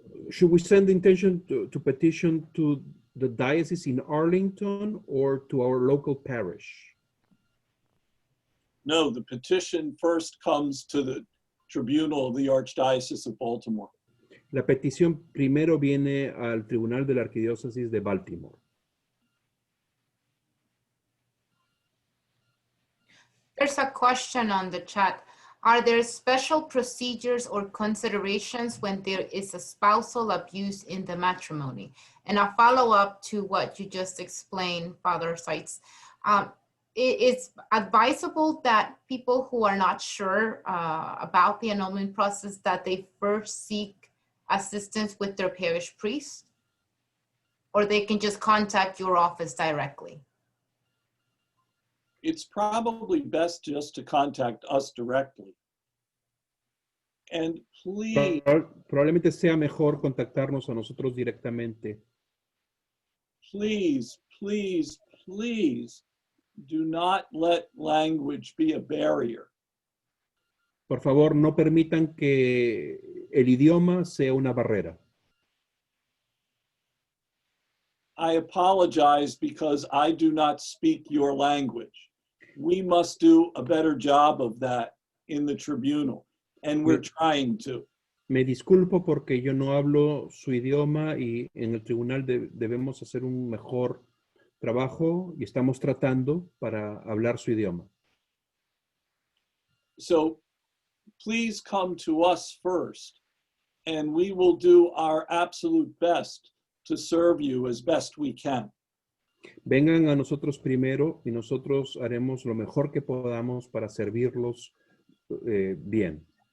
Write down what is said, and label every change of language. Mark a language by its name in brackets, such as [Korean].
[English] Should we send the intention to petition to the diocese in Arlington or to our local parish? No, the petition first comes to the Tribunal of the Archdiocese of Baltimore. [Spanish] La petición primero viene al Tribunal de la Arquidiócesis de Baltimore. [English] There's a question on the chat. Are there special procedures or considerations when there is a spousal abuse in the matrimony? And a follow-up to what you just explained, Father Seitz. It's advisable that people who are not sure about the annulment process, that they first seek assistance with their parish priest, or they can just contact your office directly? It's probably best just to contact us directly. And please, [Spanish] Probablemente sea mejor contactarnos a nosotros directamente. [English] please, please, please do not let language be a barrier. [Spanish] Por favor, no permitan que el idioma sea una barrera. [English] I apologize because I do not speak your language. We must do a better job of that in the tribunal, and we're trying to. [Spanish] Me disculpo porque yo no hablo su idioma y en el tribunal debemos hacer un mejor trabajo y estamos tratando para hablar su idioma. [English] So please come to us first, and we will do our absolute best to serve you as best we can. [Spanish] Vengan a nosotros primero y nosotros haremos lo mejor que podamos para servirlos bien.